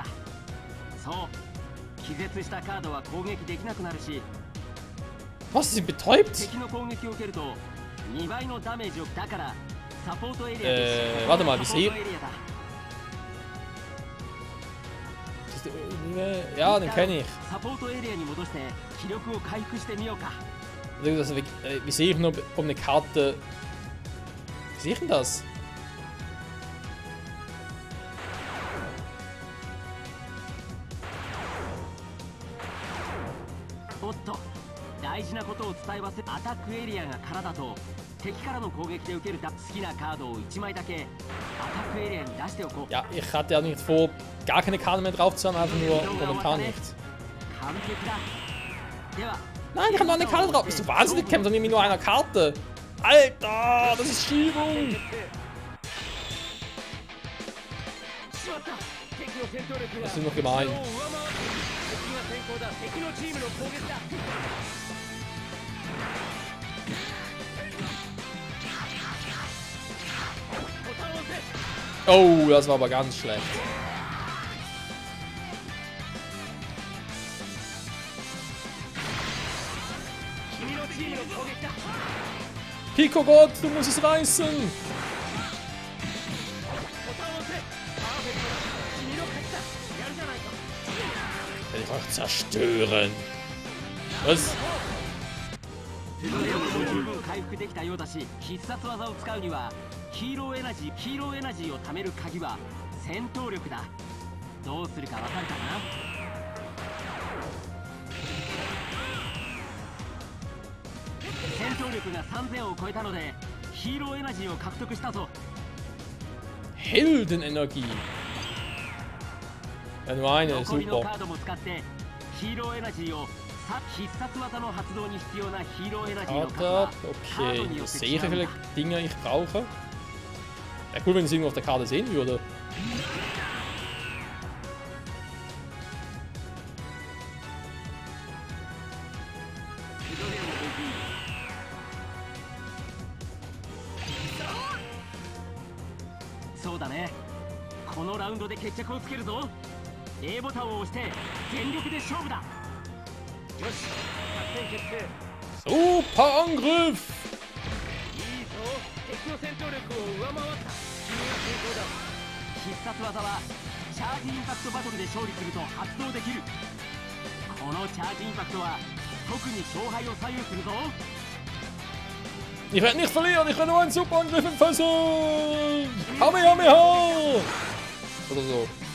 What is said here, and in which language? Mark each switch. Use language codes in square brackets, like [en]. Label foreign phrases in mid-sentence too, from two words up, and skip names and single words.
[ja] そう気絶したカードは攻撃できなくなるし [de] Was, sie betäubt? [ja] 敵の攻撃を受けると2倍のダメージをだからサポートエリア [de] warte mal, wie [ja] サポー [de] sie. [ja] トエリアだ。 [de] Ja, den kenne ich. [ja] サポートエリアに戻して気力を回復してみようか。 [de] Also, wie sehe ich nur, ob eine Karte. Wie sehe ich denn das? [ja] おっと大事なことを伝え忘れアタックエリアが空だと敵からの攻撃で受ける好きなカードを1枚だけアタックエリアに出しておこう。 [de] Ja, ich hatte ja nicht vor, gar keine Karte mehr drauf zu haben, einfach nur momentan nicht. [ja] 完璧だ。では [de] Nein, ich habe noch eine Karte drauf. Bist du wahnsinnig? Kämpft doch nicht mit nur einer Karte. Alter, das ist Schiebung. [ja] しまった。敵の戦闘力が [de] Das ist noch gemein. [ja] 敵が先行だ。敵のチームの攻撃だ。ボタンを押せ。 [de] Oh, das war aber ganz schlecht. [ja] 君のチームの攻撃だ。 [de] Pico Gott, du musst es reißen. [ja] ボタンを押せ。パーフェクトだ。君の勝ちだ。やるじゃないか。 [de] Werde ich euch zerstören. Was? [ja] 十分回復できたようだし必殺技を使うにはヒーローエナジーを貯める鍵は戦闘力だ。どうするかわかるかな。戦闘力が3000を超えたのでヒーローエナジーを獲得したぞ。 [de] Heldenenergie. Ja, nur eine, [ja] 残りのカ [de] super. [ja] ードも使ってヒーローエナジーを必殺技の発動に必要なヒーローエナジーの数 [de] Warte, [ja] はカード [de] okay. [ja] によっ [de] Ich [ja] て [de] sehe, [ja] 違 [de] wie [ja] うんだ [de] viele。Dinge ich brauche. Wäre cool, wenn ich es irgendwo auf der Karte sehen würde. [ja] そうだね。このラウンドで決着をつけるぞ。A ボタンを押して全力で勝負だ。よし。作戦決定。 [de] Super Angriff! [ja] いいぞ。敵の戦闘力を上回った。君が成功だ。必殺技はチャージインパクトバトルで勝利すると発動できる。このチャージインパクトは特に勝敗を左右するぞ。 [de] Ich werde nicht verlieren, ich werde nur einen Superangriff entfesseln! Kamehameha! Oder so.